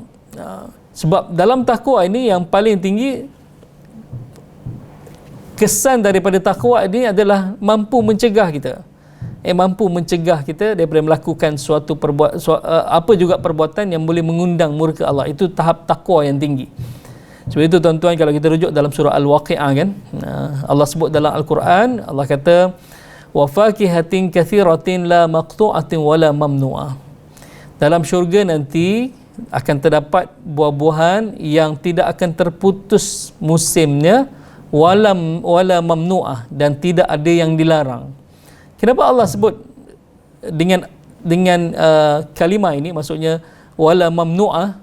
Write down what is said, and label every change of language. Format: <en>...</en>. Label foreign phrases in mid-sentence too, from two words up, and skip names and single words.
<ms>Sebab dalam takwa ini yang paling tinggi, kesan daripada takwa ini adalah mampu mencegah kita. Mampu mencegah kita daripada melakukan suatu apa juga perbuatan yang boleh mengundang murka Allah. Itu tahap takwa yang tinggi. Sebab itu tuan-tuan, kalau kita rujuk dalam surah Al-Waqi'ah kan, Allah sebut dalam Al-Quran, Allah kata</ms> <ar>وفاكهة كثيرة لا مقطوعة ولا ممنوعة.</ar> <ms>Dalam syurga nanti akan terdapat buah-buahan yang tidak akan terputus musimnya,</ms> <ar>ولا ممنوعة,</ar> <ms>dan tidak ada yang dilarang. Kenapa Allah sebut dengan kalimah ini, maksudnya</ms> <ar>ولا ممنوعة?</ar>